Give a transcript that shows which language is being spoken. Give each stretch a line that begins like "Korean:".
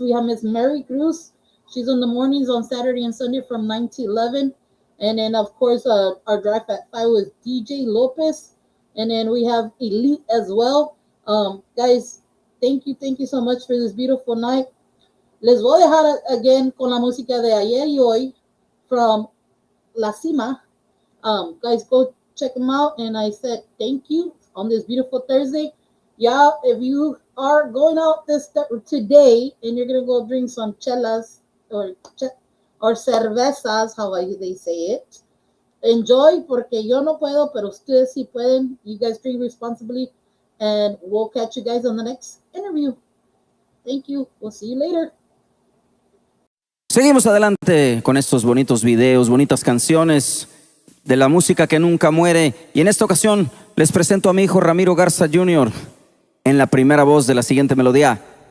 English: We have Miss Mary Cruz. She's in the mornings on Saturday and Sunday from 9 to 11. And then, of course, our Drive at 5 with DJ Lopez. And then we have Elite as well. Guys, thank you so much for this beautiful night.
Spanish: Les voy a dejar again con la música de ayer y hoy from La Cima.
English: Guys, go check them out. And I said thank you on this beautiful Thursday. Yeah, if you are going out today and you're gonna go drink some chelas or cervezas, how they say it, enjoy,
Spanish: porque yo no puedo, pero ustedes sí pueden.
English: You guys drink responsibly, and we'll catch you guys on the next interview. Thank you. We'll see you later.
Spanish: Seguimos adelante con estos bonitos videos, bonitas canciones de la música que nunca muere. Y en esta ocasión les presento a mi hijo Ramiro Garza Jr. en la primera voz de la siguiente melodía.